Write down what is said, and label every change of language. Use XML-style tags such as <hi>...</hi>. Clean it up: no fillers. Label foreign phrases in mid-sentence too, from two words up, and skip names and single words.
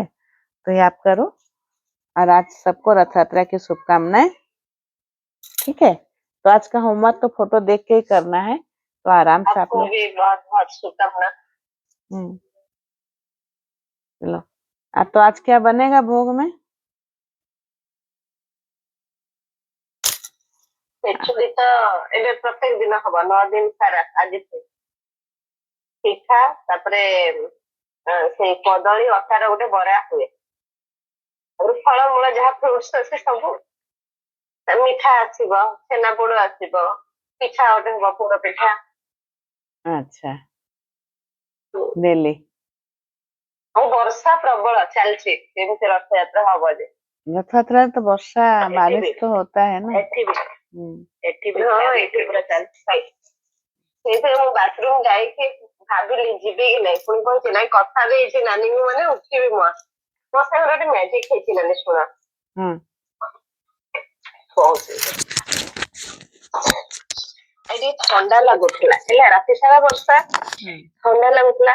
<hi>तो ये आप करो, और आज सबको रथ यात्रा की शुभकामनाएं, ठीक है। तो आज का होमवर्क तो फोटो देख के ही करना है, तो आराम से आप आपको लोग। भी बहुत बहुत शुभकामना। चलो, तो आज क्या बनेगा भोग में?</hi> <or>ଖେଚୁଡି ତ ଏବେ ପ୍ରତ୍ୟେକ ଦିନ ହବ 9 ଦିନ ସାରା। ଆଜି ପିଠା, ତାପରେ ସେଇ କଦଳୀ ଅଟାର ଗୋଟେ ବରା ହୁଏ, ତାପରେ ଫଳମୂଳ ଯାହା ଫ୍ରୁଟ୍ସ ଅଛି ସବୁ, ମିଠା ଆସିବ, ଛେନାପୋଡ ଆସିବ, ପିଠା ଗୋଟେ ହବ, ପୋଡ ପିଠା।</or> <hi>अच्छा, डेली।</hi> <or>ଆଉ ବର୍ଷା ପ୍ରବଳ ଚାଲିଛି, ଯେମିତି ରଥଯାତ୍ରା ହବ ଯେ।</or> <hi>रथयात्रा तो वर्षा</hi> <or>ଏଠି</or> <hi>बारिश</hi> <or>ବି</or> <hi>तो होता है ना।</hi> <or>ଏଠି ବି ହଁ, ଏଠି ପୁରା ଚାଲିଛି। ସେଇଥିରେ ମୁଁ ବାଥରୁମ ଯାଇକି ଭାବିଲି ଯିବି କି ନାଇଁ, ପୁଣି କହୁଛି ନାଇଁ କଥା ଦେଇଛି ନାନୀଙ୍କୁ, ମାନେ ଉଠିବି ମୋ ସାଙ୍ଗରେ ଗୋଟେ ମ୍ୟାଜିକ ହେଇଛି ନାନୀ, ଶୁଣ। ଏଠି ଥଣ୍ଡା ଲାଗୁଥିଲା ହେଲା, ରାତି ସାରା ବର୍ଷା, ଥଣ୍ଡା ଲାଗୁଥିଲା।</or>